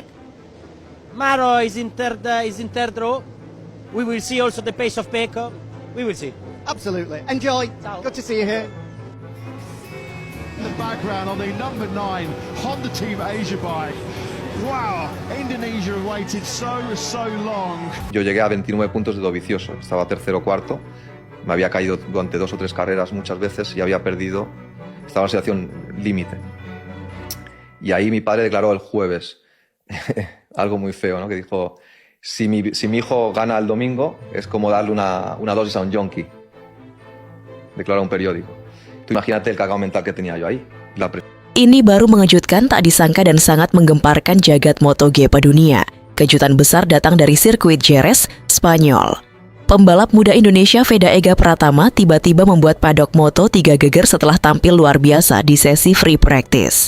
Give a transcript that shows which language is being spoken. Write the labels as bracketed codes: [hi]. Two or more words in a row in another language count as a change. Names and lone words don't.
[en] Maro is in third row. We will see also the pace of Pecco. We will see. Absolutely. Enjoy. Ciao. Good to see you here. In the background on the number 9 Honda Team Asia bike. Wow, Indonesia have waited so long. [es] Yo llegué a 29 puntos de Dovizioso, estaba tercero o cuarto, me había caído durante 2 o 3 carreras muchas veces y había perdido, estaba en situación límite. Y ahí mi padre declaró el jueves algo muy feo, ¿no? Que dijo, si mi hijo gana el domingo es como darle una dosis a un yonki. Declaró un periódico. Tú imagínate el cacao mental que tenía yo ahí. [id] Ini baru mengejutkan, tak disangka dan sangat menggemparkan jagat MotoGP dunia. Kejutan besar datang dari sirkuit Jerez, Spanyol. Pembalap muda Indonesia Veda Ega Pratama tiba-tiba membuat paddock Moto3 geger setelah tampil luar biasa di sesi [en] free practice.